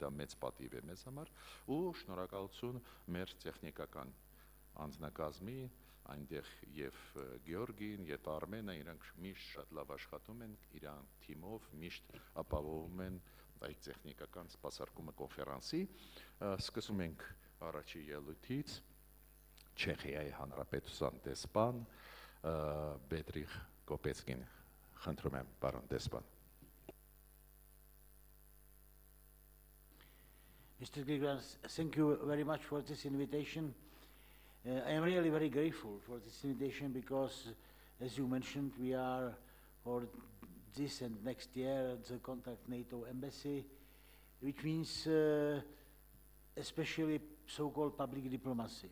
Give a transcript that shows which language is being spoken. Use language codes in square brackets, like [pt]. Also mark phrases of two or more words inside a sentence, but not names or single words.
[hy] դա մեծ պատիվ է մեզ համար, ու շնորհակալություն մեր տեխնիկական անձնակազմի, այնտեղ եւ Գեորգին, եւ Արմենը, իրանք միշտ շատ լավ աշխատում են, իրան թիմով միշտ ապահովում են այդ տեխնիկական սպասարկումը կոնֆերանսի։ Սկսում ենք առաջի ելույթից Չեխիայի Հանրապետության դեսպան Բեդրիխ Կոպեցկին, խնդրում եմ, պարոն դեսպան։ [en] Mr. Grigans, thank you very much for this invitation. I am really very grateful for this invitation because, as you mentioned, we are for this and next year at the Contact NATO Embassy, which means especially so-called public diplomacy.